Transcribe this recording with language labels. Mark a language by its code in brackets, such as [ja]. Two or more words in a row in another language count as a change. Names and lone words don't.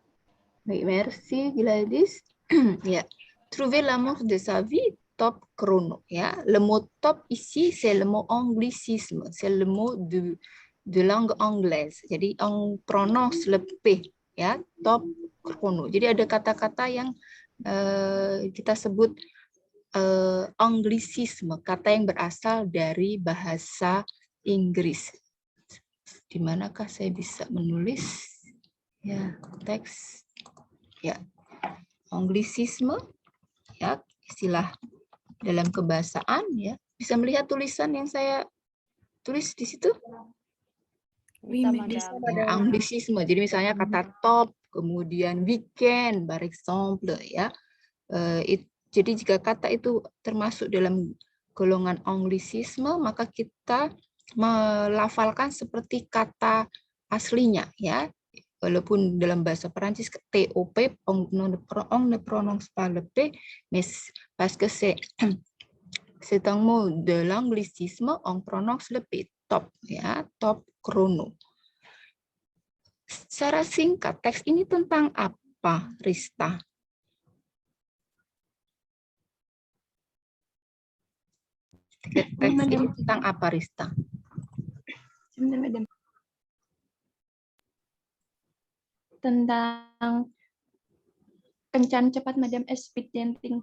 [fr] Oui, merci Gladys. Ya. Trouver l'amour de sa vie, top chrono. Ya. Le mot top ici, c'est le mot anglicisme. C'est le mot de langue anglaise. Jadi on prononce le P. Ya, top chrono. [id] Jadi ada kata-kata yang kita sebut anglicisme, kata yang berasal dari bahasa Inggris. Di manakah saya bisa menulis ya teks ya anglicisme ya, istilah dalam kebahasaan ya. Bisa melihat tulisan yang saya tulis di situ? [fr] Oui, madame. [id] Ya, anglicisme. Jadi misalnya kata top, kemudian weekend, [fr] par exemple, [id] ya. Jadi jika kata itu termasuk dalam golongan anglicisme, maka kita melafalkan seperti kata aslinya, ya. Walaupun dalam bahasa Perancis [fr] TOP, on ne prononce pas le P, mais parce que c'est un mot de l'anglicisme, on prononce le P, top, ya, top chrono. [id] Secara singkat, teks ini tentang apa, Rista? Teks ini tentang apa, Rista? Sebentar, madam. Tentang kencan cepat, madam, [en] speed dating.